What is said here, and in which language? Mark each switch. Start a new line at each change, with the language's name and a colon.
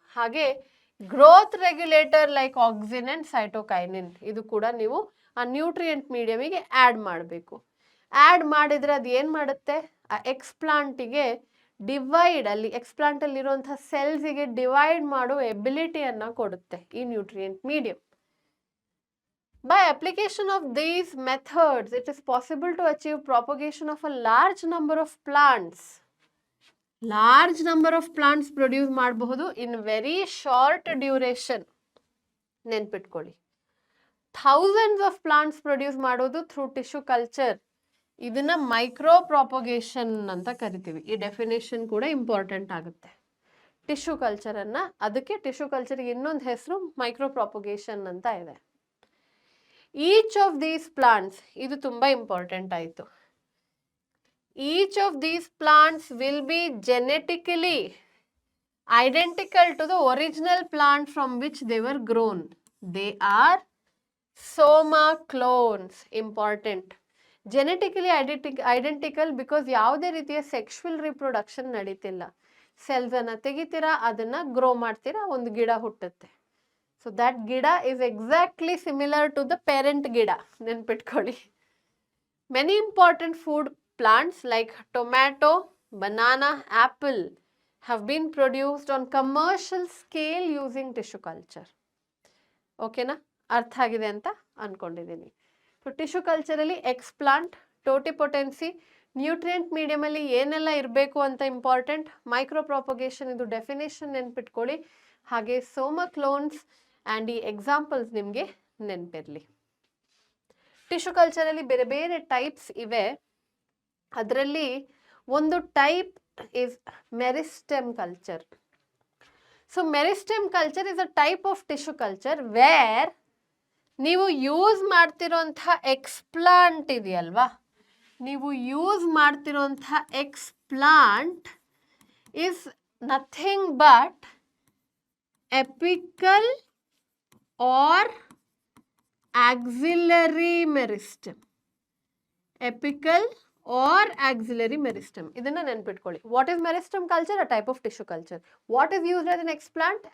Kannada: ಹಾಗೆ growth regulator like auxin and cytokinin ಇದು ಕೂಡ ನೀವು ಆ ನ್ಯೂಟ್ರಿಯೆಂಟ್ ಮೀಡಿಯಮಿಗೆ ಆ್ಯಡ್ ಮಾಡಬೇಕು. ಆ್ಯಡ್ ಮಾಡಿದರೆ ಅದು ಏನು ಮಾಡುತ್ತೆ? ಆ ಎಕ್ಸ್ಪ್ಲಾಂಟಿಗೆ ಡಿವೈಡ್, ಅಲ್ಲಿ ಎಕ್ಸ್ಪ್ಲಾಂಟ್ ಅಲ್ಲಿ ಇರುವಂತಹ ಸೆಲ್ಸ್ಗೆ ಡಿವೈಡ್ ಮಾಡೋ ಎಬಿಲಿಟಿಯನ್ನ ಕೊಡುತ್ತೆ ಈ nutrient medium.
English: By application of these methods, it is possible to achieve propagation of a large number of plants. Large number of plants produce
Kannada: ಮಾಡಬಹುದು
English: in very short duration.
Kannada: ನೆನ್ಪಿಟ್ಕೊಳ್ಳಿ,
English: thousands of plants produce
Kannada: ಮಾಡೋದು
English: through tissue culture.
Kannada: ಇದನ್ನ micro propagation ಅಂತ ಕರಿತೀವಿ. ಈ definition ಕೂಡ important ಆಗುತ್ತೆ. Tissue culture ಅನ್ನ, ಅದಕ್ಕೆ ಟಿಶ್ಯೂ ಕಲ್ಚರ್ಗೆ ಇನ್ನೊಂದು ಹೆಸರು ಮೈಕ್ರೋ ಪ್ರಾಪಗೇಷನ್ ಅಂತ ಇದೆ.
English: each of these plants,
Kannada: ಇದು ತುಂಬಾ ಇಂಪಾರ್ಟೆಂಟ್ ಆಯಿತು.
English: Each of these plants will be genetically identical to the original plant from which they were grown. They are soma clones. Important. Genetically identical because
Kannada: ಯಾವುದೇ ರೀತಿಯ sexual reproduction ನಡೀತಿಲ್ಲ. Cells ಅನ್ನ ತೆಗಿತೀರಾ, ಅದನ್ನ grow ಮಾಡ್ತೀರಾ, ಒಂದು ಗಿಡ ಹುಟ್ಟುತ್ತೆ.
English: So that ಗಿಡ is exactly similar to the parent ಗಿಡ.
Kannada: ನೆನ್ಪಿಟ್ಕೊಳ್ಳಿ.
English: Many important food plants like tomato, banana, apple have been produced on commercial scale using tissue culture.
Kannada: ಓಕೆನಾ? ಅರ್ಥ ಆಗಿದೆ ಅಂತ ಅನ್ಕೊಂಡಿದ್ದೀನಿ. ಸೊ ಟಿಶ್ಯೂ ಕಲ್ಚರಲ್ಲಿ ಎಕ್ಸ್ಪ್ಲಾಂಟ್, ಟೋಟಿಪೊಟೆನ್ಸಿ, ನ್ಯೂಟ್ರಿಯೆಂಟ್ ಮೀಡಿಯಮಲ್ಲಿ ಏನೆಲ್ಲ ಇರಬೇಕು ಅಂತ ಇಂಪಾರ್ಟೆಂಟ್. ಮೈಕ್ರೋ ಪ್ರಾಪಗೇಷನ್ ಇದು ಡೆಫಿನೇಷನ್ ನೆನ್ಪಿಟ್ಕೊಳ್ಳಿ. ಹಾಗೆ ಸೋಮಕ್ಲೋನ್ಸ್ ಆ್ಯಂಡ್ ಈ ಎಕ್ಸಾಂಪಲ್ಸ್ ನಿಮಗೆ ನೆನಪಿರಲಿ. ಟಿಶ್ಯೂ ಕಲ್ಚರಲ್ಲಿ ಬೇರೆ ಬೇರೆ ಟೈಪ್ಸ್ ಇವೆ. ಅದರಲ್ಲಿ ಒಂದು type
English: is meristem culture. So meristem culture is a type of tissue culture where
Kannada: ನೀವು ಯೂಸ್ ಮಾಡ್ತಿರೋಂಥ ಎಕ್ಸ್ಪ್ಲಾಂಟ್
English: ಇದೆಯಲ್ವಾ, ನೀವು ಯೂಸ್ ಮಾಡ್ತಿರೋಂಥ explant is nothing but apical or axillary meristem. Apical or axillary meristem.
Kannada: ಇದನ್ನ ನೆನ್ಪಿಟ್ಕೊಳ್ಳಿ.
English: What is meristem culture? A type of tissue culture. What is used as an explant?